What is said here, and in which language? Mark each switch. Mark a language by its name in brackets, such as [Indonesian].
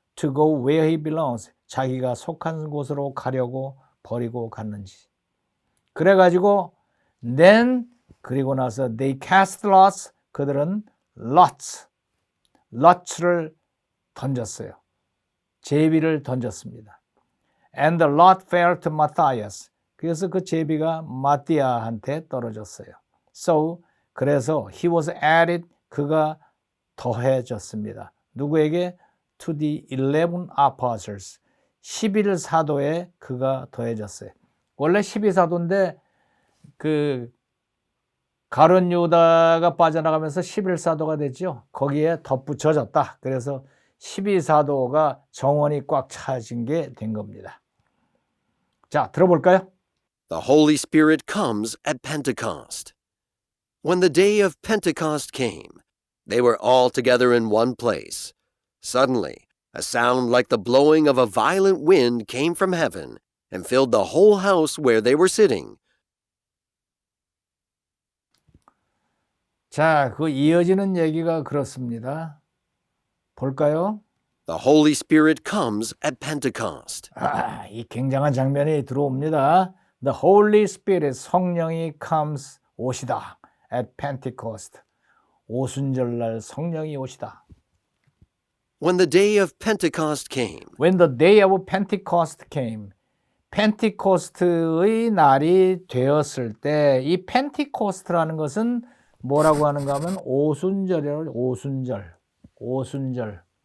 [English] To go where he belongs, [Korean] 자기가 속한 곳으로 가려고 버리고 갔는지. 그래가지고 그리고 나서 [English] they cast lots, [Korean] 그들은 lots를 던졌어요. 제비를 던졌습니다. [English] And the lot fell to Matthias. [Korean] 그래서 그 제비가 마띠아한테 떨어졌어요. [English] So, [Korean] 그래서 [English] he was added, [Korean] 그가 더해졌습니다. 누구에게? [English] To the 11 apostles. [Korean] 11사도에 그가 더해졌어요. 원래 12사도인데 가룟 유다가 빠져나가면서 11사도가 됐죠. 거기에 덧붙여졌다. 그래서 12사도가 정원이 꽉 차진 게 된 겁니다. 자, 들어볼까요? [English] The Holy Spirit comes at Pentecost. When the day of Pentecost came, they were all together in one place. Suddenly, a sound like the blowing of a violent wind came from heaven and filled the whole house where they were sitting. [Korean] 자, 그 이어지는 얘기가 그렇습니다. 볼까요? [English] The Holy Spirit comes at Pentecost. [Korean] 이 굉장한 장면이 들어옵니다. [English] The Holy Spirit, [Korean] 성령이 [English] comes, [Korean] 오시다. [English] At Pentecost, [Korean] 오순절날 성령이 오시다. [English] When the day of Pentecost came. When the day of Pentecost came. [Korean] 펜티코스트의 날이 되었을 때, 이 펜티코스트라는 것은 뭐라고 하는가 하면 오순절이에요. 오순절.